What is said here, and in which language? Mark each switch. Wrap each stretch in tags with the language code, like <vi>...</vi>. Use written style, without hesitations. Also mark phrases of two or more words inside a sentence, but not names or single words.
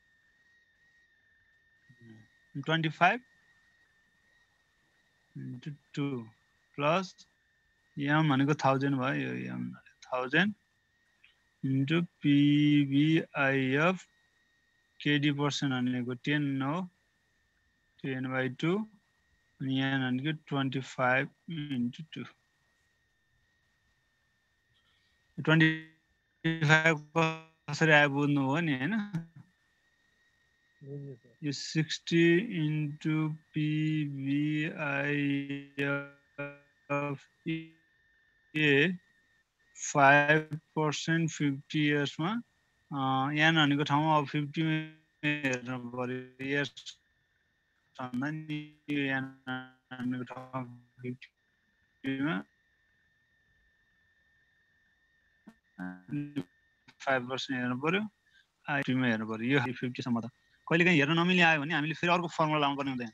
<en>25 into 2 plus m</en> <ne>भनेको 1000 भयो यो</ne> <en>m 1000 into PBIF KD%</en> <ne>भनेको 10 हो 10/2 अनि n भनेको</ne> <en>25 into 2</en> <ne>25 कसरी आयो बुझ्नु हो नि हैन यो 60 into</ne> <en>PBIF 5% 50 years</en> <ne>मा n भनेको ठाउँमा अब 50 हेर्नु पर्यो इयर्स भन्दा नि n भनेको ठाउँमा 50 मा 5% हेर्नु पर्यो I2 मा हेर्नु पर्यो यो 50 सम्म त कहिलेकाहीँ हेर्न नमिले आयो भने हामीले फेरि अर्को फर्मुला लाउनु पर्ने हुन्छ</ne>